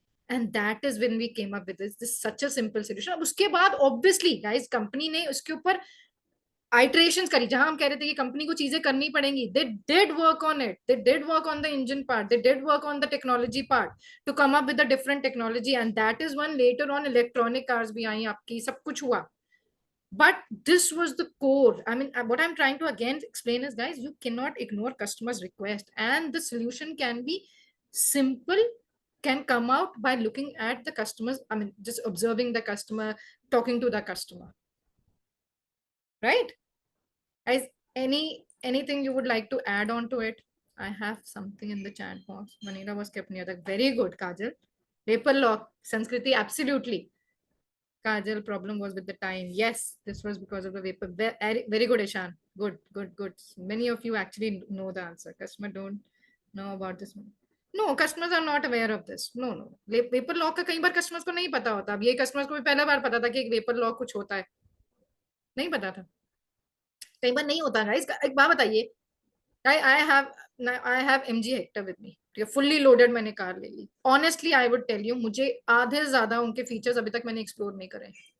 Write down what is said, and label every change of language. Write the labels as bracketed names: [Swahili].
[English] And that is when we came up with this such a simple solution. [Hindi] अब उसके बाद obviously guys company ने उसके ऊपर [English] iterations करी, [Hindi] जहां हम कह रहे थे कि कंपनी को चीजें करनी पड़ेंगी, [English] They did work on it, they did work on the engine part, they did work on the technology part to come up with the different technology, and that is one letter on electronic cars भी आई आपकी, सब कुछ हुआ. But this was the core. I mean, what I'm trying to again explain is, guys, you cannot ignore customers' request, and the solution can be simple, can come out by looking at the customers. I mean, just observing the customer, talking to the customer, right? Guys, anything you would like to add on to it? I have something in the chat box. Manila was kept near the very good, Kajal. Paper lock, Sanskriti, absolutely. Kajal, problem was with the time. Yes, this was because of the vapor. Very good, Ishan. Good, good, good. Many of you actually know the answer. Customer don't know about this. No, customers are not aware of this. No, no. [Hindi] Vapor lock का कई बार customers को नहीं पता होता. अब ये customers को भी पहला बार पता था कि एक vapor lock कुछ होता है. नहीं पता था. कई बार नहीं होता guys. एक बात बताइए. [English] I have MG Hector with me. [Hindi] Fully loaded मैंने कार ले ली. [English] honestly I would tell you, [Hindi] मुझे आधे से ज्यादा उनके फीचर्स अभी तक मैंने एक्सप्लोर नहीं करे.